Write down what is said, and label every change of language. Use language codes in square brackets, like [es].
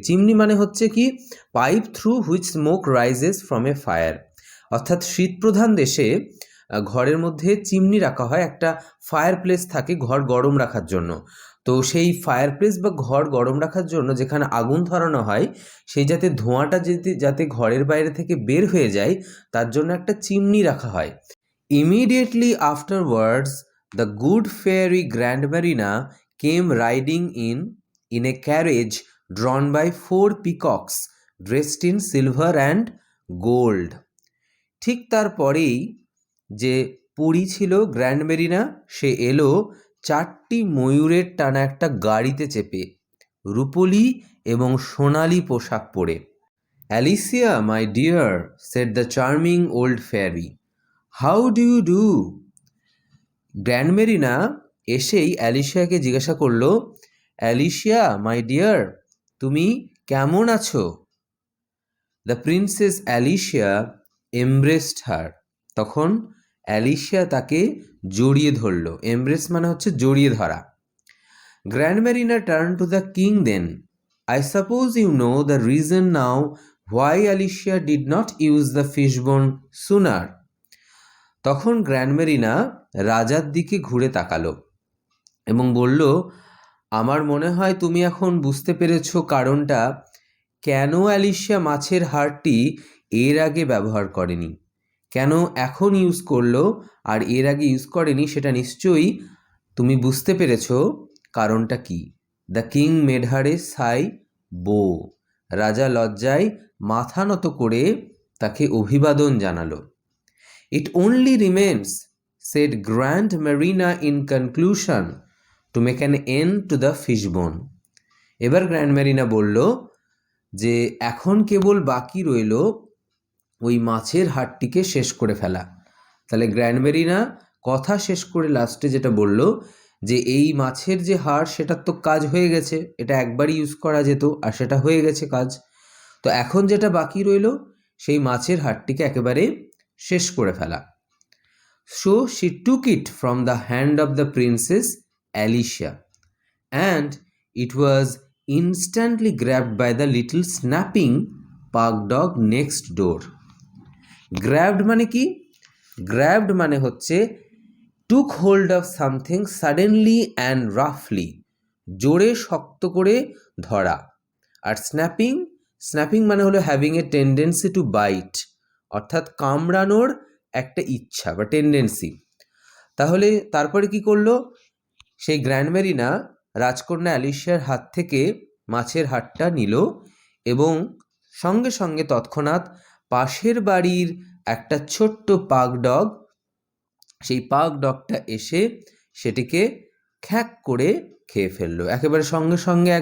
[bn] Chimney মানে হচ্ছে কি [en] pipe through which smoke rises from a fire, [bn] অর্থাৎ শীতপ্রধান দেশে ঘরের মধ্যে চিমনি রাখা হয়, একটা ফায়ার প্লেস থাকে ঘর গরম রাখার জন্য। তো সেই ফায়ার প্লেস বা ঘর গরম রাখার জন্য যেখানে আগুন ধরানো হয় সেই যাতে ধোঁয়াটা যাতে ঘরের বাইরে থেকে বের হয়ে যায় তার জন্য একটা চিমনি রাখা হয়। [en] Immediately afterwards, the good fairy Grandmarina came riding in a carriage drawn by 4 peacocks dressed in silver and gold. [bn] ঠিক তারপরেই যে পরী ছিল গ্র্যান্ডমেরিনা, সে এলো 4টি ময়ূরের টানা একটা গাড়িতে চেপে, রূপলি এবং সোনালি পোশাক পরে। [en] Alicia, my dear, said the charming old fairy. How do you do? [bn] গ্র্যান্ডমেরিনা এসেই অ্যালিশিয়াকে জিজ্ঞাসা করলো, অ্যালিশিয়া [en] my dear, [bn] তুমি কেমন আছো? [en] the princess Alicia embraced her, [bn] তখন অ্যালিশিয়া তাকে জড়িয়ে ধরল। [en] embrace [bn] মানে হচ্ছে জড়িয়ে ধরা। [en] Grandmarina turn to the king then, I suppose you know the reason now why Alicia did not use the fishbone sooner. [bn] তখন গ্র্যান্ডমেরিনা রাজার দিকে ঘুরে তাকালো এবং বলল, আমার মনে হয় তুমি এখন বুঝতে পেরেছো কারণটা কেন অ্যালিশিয়া মাছের হাড়টি এর আগে ব্যবহার করেনি, কেন এখন ইউজ করলো আর এর আগে ইউজ করেনি, সেটা নিশ্চয়ই তুমি বুঝতে পেরেছো কারণটা কি। [en] the king made her a shy bow, [bn] রাজা লজ্জায় মাথা নত করে তাকে অভিবাদন জানালো। [en] It only remains, said Grandmarina in conclusion, to make an end to the fishbone. [bn] এবার গ্র্যান্ডমেরিনা বলল যে এখন কেবল বাকি রইল ওই মাছের হাড়টিকে শেষ করে ফেলা। তাহলে গ্র্যান্ডমেরিনা কথা শেষ করে লাস্টে যেটা বলল যে এই মাছের যে হাড় সেটার তো কাজ হয়ে গেছে, এটা একবারই ইউজ করা যেত আর সেটা হয়ে গেছে কাজ, তো এখন যেটা বাকি রইল সেই মাছের হাড়টিকে একেবারে শেষ করে ফেলা। [en] So she took it from the hand of the princess Alicia, and it was instantly grabbed by the little snapping pug dog next door. [bn] Grabbed মানে কি? Grabbed মানে হচ্ছে [en] took hold of something suddenly and roughly, [bn] জোরে শক্ত করে ধরা। আর snapping মানে হলো [en] having a tendency to bite, [bn] অর্থাৎ কামড়ানোর একটা ইচ্ছা বা টেন্ডেন্সি। তাহলে তারপরে কি করলো, সেই গ্র্যান্ডমেরিনা রাজকন্যা অ্যালিশিয়ার হাত থেকে মাছের হাড়টা নিল এবং সঙ্গে সঙ্গে তৎক্ষণাৎ পাশের বাড়ির একটা ছোট্ট পাগ ডগ, সেই পাগ ডগটা এসে সেটিকে খ্যাক করে খেয়ে ফেললো একেবারে সঙ্গে সঙ্গে।